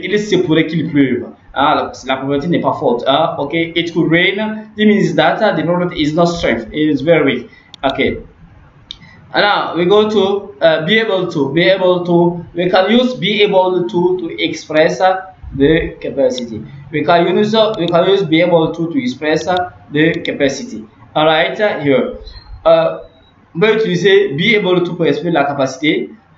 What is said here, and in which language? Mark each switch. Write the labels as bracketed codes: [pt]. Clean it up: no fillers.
[fr] Il se pourrait qu'il pleuve. La probability n'est pas forte. [en] Okay, it could rain. This means that the probability is not strength. It is very weak. Okay. And now we go to be able to. We can use be able to express the capacity. We can use be able to express the capacity. Alright, here. [fr] On va utiliser be able to pour exprimer la capacité.